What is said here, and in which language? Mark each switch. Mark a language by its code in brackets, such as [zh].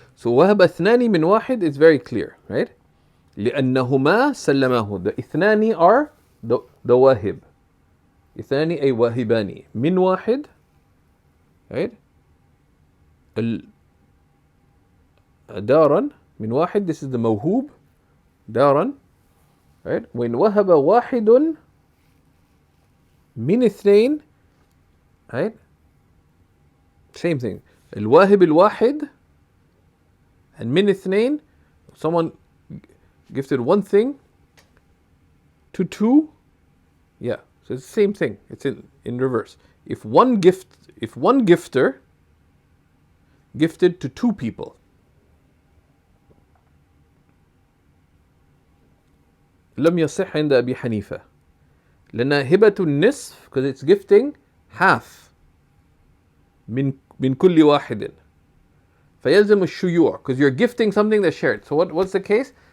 [en] So [ar] وهب اثنان من واحد [en] is very clear, right? [ar] لأنهما سلماه. [en] The اثنان are the واهب. [ar] اثنان أي واهبان من واحد, right? دارا من واحد. [en] This is the موهوب. [ar] دارا, right? وإن وهب واحد من اثنين, right? [en] Same thing. [ar] الواهب الواحد [en] and [ar] من اثنين, [en] someone gifted one thing to two, yeah, so it's the same thing. It's in reverse. If one gifter gifted to two people, [ar] لم يصح عند أبي حنيفة لأن هبة النصف, [en] because it's gifting half [ar] من كل واحد, فيلزم الشيوع, [en] because you're gifting something that's shared. So what's the case?